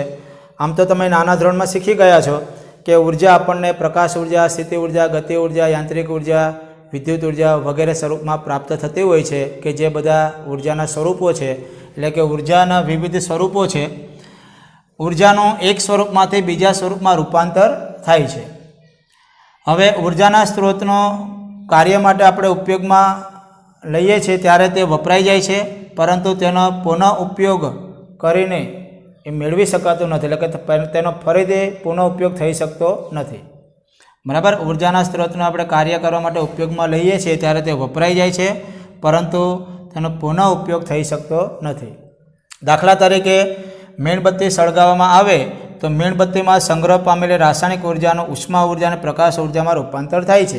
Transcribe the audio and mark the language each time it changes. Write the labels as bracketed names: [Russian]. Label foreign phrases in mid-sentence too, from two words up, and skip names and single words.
[Gujarati] આમ તો તમે નાના ધોરણ માં શીખી ગયા છો કે ઊર્જા આપણે પ્રકાશ ઊર્જા, સ્થિતિ ઊર્જા, ગતિ ઊર્જા, યાંત્રિક ઊર્જા, વિદ્યુત ઊર્જા વગેરે સ્વરૂપ માં પ્રાપ્ત થતી હોય છે કે જે બધા ઊર્જાના સ્વરૂપો છે। એટલે કે ઊર્જાના વિવિધ સ્વરૂપો છે। ઊર્જાનો એક સ્વરૂપ માં બીજા સ્વરૂપ માં રૂપાંતર થાય છે। હવે ઊર્જાના સ્ત્રોતનો કાર્ય માટે આપણે ઉપયોગ માં લઈએ છીએ ત્યારે તે વપરાઈ જાય છે, પરંતુ તેનો પુનઃ ઉપયોગ કરીને એ મેળવી શકાતો નથી। એટલે કે તેનો ફરીથી પુનઃ ઉપયોગ થઈ શકતો નથી। બરાબર। ઊર્જાના સ્ત્રોતનો આપણે કાર્ય કરવા માટે ઉપયોગમાં લઈએ છીએ ત્યારે તે વપરાઈ જાય છે, પરંતુ તેનો પુનઃ ઉપયોગ થઈ શકતો નથી। દાખલા તરીકે મીણબત્તી સળગાવવામાં આવે તો મીણબત્તીમાં સંગ્રહ પામેલી રાસાયણિક ઊર્જાનું ઉષ્મા ઊર્જા અને પ્રકાશ ઊર્જામાં રૂપાંતર થાય છે।